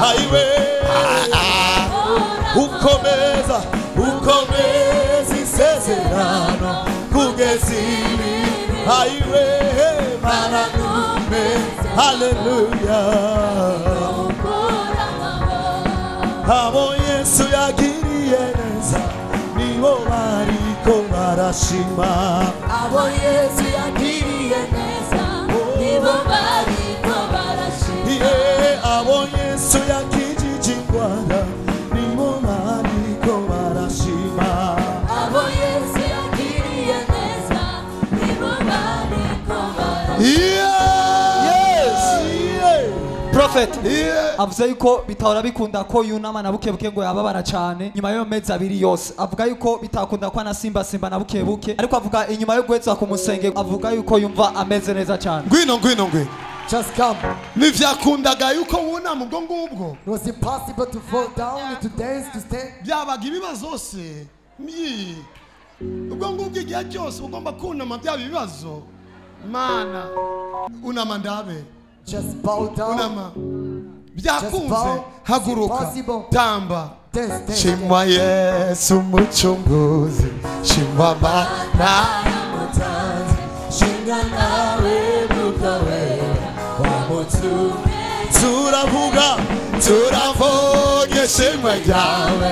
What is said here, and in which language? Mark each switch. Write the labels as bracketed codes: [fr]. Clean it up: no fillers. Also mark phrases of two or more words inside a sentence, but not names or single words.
[rw] ayiwe ukomeza isezerano kugeza ibi ayiwe mana numeze haleluya abo Yesu yagiriye neza nibo bariko barashima abo Yesu yagiriye neza nibo bariko barashima abo Yesu yakijije indwara nibo bariko barashima abo Yesu yagiriye neza nibo bariko barashima Prophet avuze yuko bitahora bikunda ko yunama na bukebuke ngo yababara cyane nyuma y'ayo mezi abiri yose. Avuga yuko bitakunda ko na simba na bukebuke, ariko avuga inyuma yo guhetsa ku musenge avuga yuko yumva ameze neza cyane. Ngwino. [en] Just come. [rn] Nivyakundaga yuko wunama ubwo ngubwo. [en] It was impossible to fall down, to dance, to stand. [rw] Byabaga ibibazo se. Ubwo ngubwo igihe cyose ugomba kunama byaba ibibazo. Mana. Unama ndabe. [en] Just bow down. [rw] Unama. Byakunze haguruka. Tamba. [en] Dance. [rw] Shimwa Yesu muchunguzi. Shimwa mana. shinga nawe mukawe turavuga ishimwe ryawe.